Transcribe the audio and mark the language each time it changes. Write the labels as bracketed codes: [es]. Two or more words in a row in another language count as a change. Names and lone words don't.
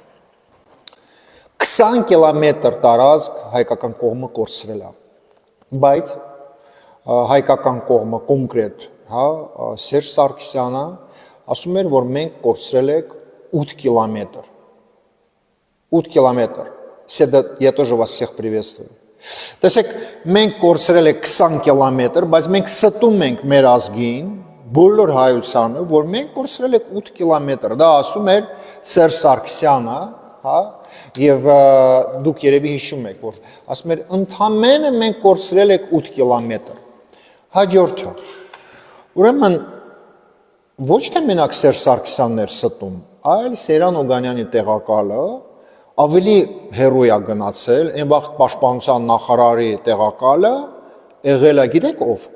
[hy] 20 կիլոմետր տարածք հայկական կողմը կորցրել է։ Բայց հայկական կողմը կոնկրետ, հա, Սերժ Սարգսյանը ասում էր, որ մենք կորցրել ենք 8 կիլոմետր։ 8 կիլոմետր։ [ru] Я тоже вас всех приветствую։ [hy] Տեսեք, մենք կորցրել ենք 20 կիլոմետր, բայց մենք ստում ենք մեր ազգին, բոլոր հայությանը, որ մենք կորցրել ենք 8 կիլոմետր։ Դա ասում էր Սերժ Սարգսյանը, հա, եւ դուք երևի հիշում եք, որ ասում էր ընդամենը մենք կորցրել ենք 8 կիլոմետր։ Հաջորդը։ Ուրեմն ոչ թե մենակ Սերժ Սարգսյանն էր ստում, այլ Սերան Օգանյանի տեղակալը ավելի հերոյ է գնացել, այն վաղ պաշտպանության նախարարի տեղակալը եղել է, գիտեք ով։